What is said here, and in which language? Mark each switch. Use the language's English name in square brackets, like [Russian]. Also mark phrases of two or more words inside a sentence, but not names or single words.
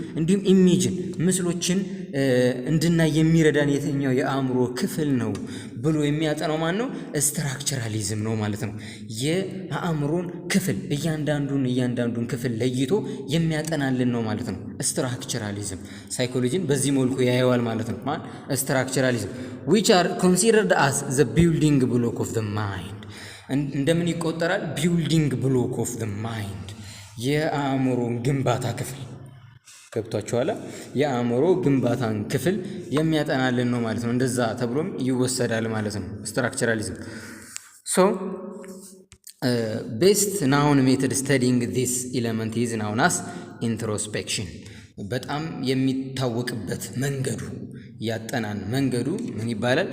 [Amharic] እንዲሁም ኢሜጅን ምስሎችን እንድናይ የሚረዳን የትኛው የአእምሮ ክፍል ነው ብሎ የሚያጠናው ማን ነው? ስትራክቸራሊዝም ነው ማለት ነው። የአእምሮን ክፍል እያንዳንዱን ክፍል ለይቶ የሚያጠናልን ነው ማለት ነው ስትራክቸራሊዝም። ሳይኮሎጂን በዚህ መልኩ ያየዋል ማለት ነው። ስትራክቸራሊዝም [English] which are considered as the building block of the mind [Amharic] እንደምን ይቆጠራል? [English] building block of the mind [Amharic] የአእምሮን ግንባታ ክፍል ገብቷችኋል? የአእምሮ ግንባታን ክፍል የሚያጠናልን ነው ማለት ነው። እንደዛ ተብሎም ይወሰዳል ማለት ነው ስትራክቸራሊዝም። [English] so best known method studying this element is known as introspection። [Amharic] በጣም የሚታወቅበት መንገዱ ያጠናን መንገዱ ምን ይባላል?